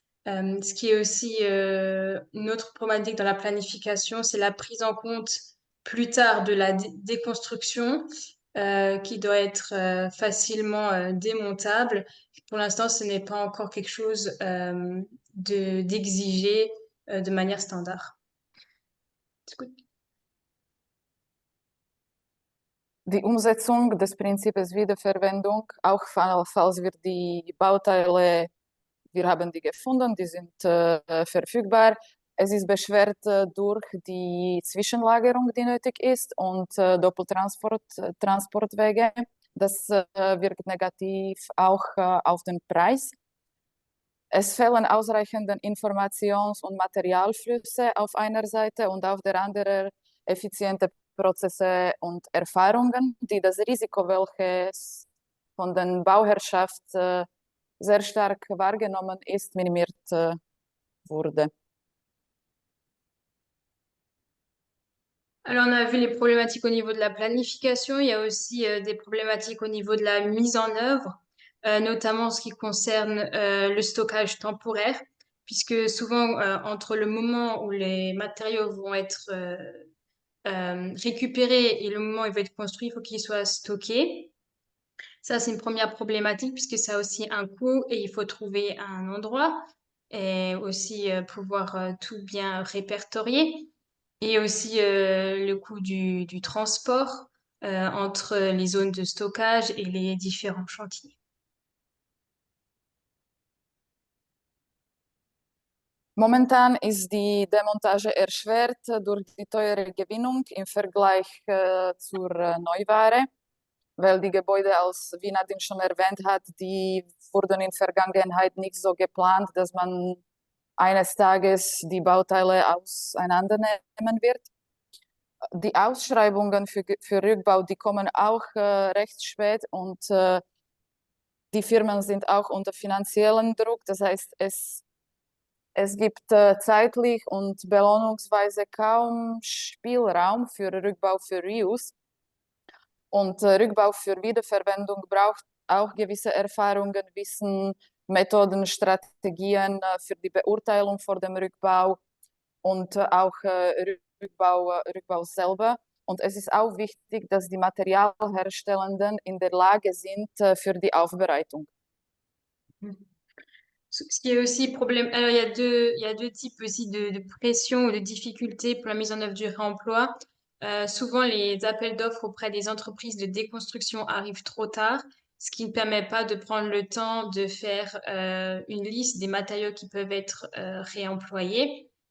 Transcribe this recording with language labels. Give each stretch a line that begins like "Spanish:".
French: Ce qui est aussi une autre problématique dans la planification, c'est la prise en compte plus tard de la déconstruction qui doit être facilement démontable. Pour l'instant, ce n'est pas encore quelque chose d'exigé de manière standard.
German: Ist gut. Die Umsetzung des Prinzips Wiederverwendung, auch falls wir die Bauteile, wir haben die gefunden, die sind verfügbar. Es ist beschwert durch die Zwischenlagerung, die nötig ist, und Doppeltransportwege. Das wirkt negativ auch auf den Preis. Es fehlen ausreichende Informations- und Materialflüsse auf einer Seite und auf der anderen effiziente Prozesse und Erfahrungen, die das Risiko, welches von der Bauherrschaft sehr stark wahrgenommen ist, minimiert wurde.
French: Alors, on a vu les problématiques au niveau de la planification. Il y a aussi des problématiques au niveau de la mise en œuvre, notamment en ce qui concerne le stockage temporaire, puisque souvent, entre le moment où les matériaux vont être récupérés et le moment où ils vont être construits, il faut qu'ils soient stockés. Ça, c'est une première problématique puisque ça a aussi un coût et il faut trouver un endroit et aussi pouvoir tout bien répertorier. Et aussi le coût du transport entre les zones de stockage et les différents chantiers.
German: Momentan ist die Demontage erschwert durch die teure Gewinnung im Vergleich zur Neuware, weil die Gebäude, als wie Nadine schon erwähnt hat, die wurden in Vergangenheit nicht so geplant, dass man eines Tages die Bauteile auseinandernehmen wird. Die Ausschreibungen für Rückbau, die kommen auch recht spät, und die Firmen sind auch unter finanziellen Druck. Das heißt, es gibt zeitlich und belohnungsweise kaum Spielraum für Rückbau für Reuse. Und Rückbau für Wiederverwendung braucht auch gewisse Erfahrungen, Wissen, Methoden, Strategien für die Beurteilung vor dem Rückbau und auch Rückbau selber. Und es ist auch wichtig, dass die Materialherstellenden in der Lage sind für die Aufbereitung.
French: Ce qui est aussi problème. Alors, il y a deux types aussi de pression ou de difficultés pour la mise en œuvre du réemploi. Souvent, les appels d'offres auprès des entreprises de déconstruction arrivent trop tard, ce qui ne permet pas de prendre le temps de faire une liste des matériaux qui peuvent être réemployés.